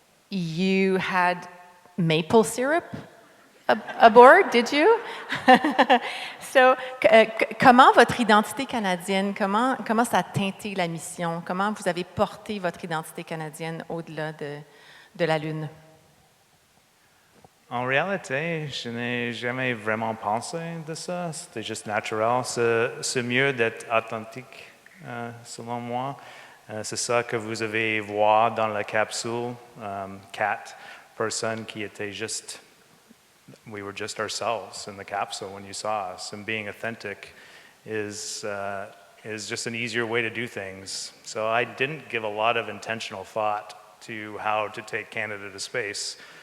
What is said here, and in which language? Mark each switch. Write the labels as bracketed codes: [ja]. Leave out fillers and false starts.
[en] You had maple syrup aboard, did you? [fr] So, comment votre identité canadienne, comment ça a teinté la mission? Comment vous avez porté votre identité canadienne au-delà de la Lune? En réalité, je n'ai jamais vraiment pensé de ça. C'était juste naturel. C'est mieux d'être authentique, selon moi. C'est ça que vous avez vu dans la capsule. 4 personnes qui étaient juste, [en] we were just ourselves in the capsule when you saw us. And being authentic is just an easier way to do things. So I didn't give a lot of intentional thought to how to take Canada to space.